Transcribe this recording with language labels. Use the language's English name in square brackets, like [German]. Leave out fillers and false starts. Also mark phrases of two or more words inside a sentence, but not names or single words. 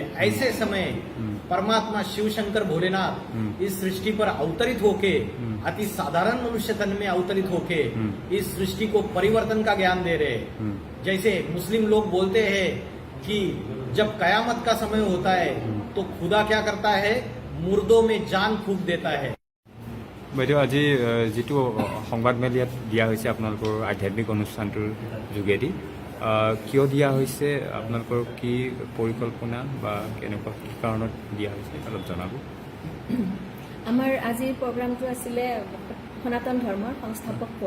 [Hindi] ऐसे समय परमात्मा शिव शंकर भोलेनाथ इस सृष्टि पर अवतरित होके, अति साधारण मनुष्य तन में अवतरित होके इस सृष्टि को परिवर्तन का ज्ञान दे रहे हैं। जैसे मुस्लिम लोग बोलते हैं कि जब कयामत का समय होता है तो खुदा क्या करता है, मुर्दों में जान फूंक देता है। [Assamese] বাইদেউ আজি যিটো সংবাদমেল ইয়াত দিয়া হৈছে আপোনালোকৰ আধ্যাত্মিক অনুষ্ঠানটোৰ যোগেদি, কিয় দিয়া হৈছে, আপোনালোকৰ কি পৰিকল্পনা বা কেনেকুৱা কি কাৰণত দিয়া হৈছে অলপ জনাব। আমাৰ আজিৰ প্ৰগ্ৰামটো আছিলে সনাতন ধৰ্মৰ সংস্থাপক কোন।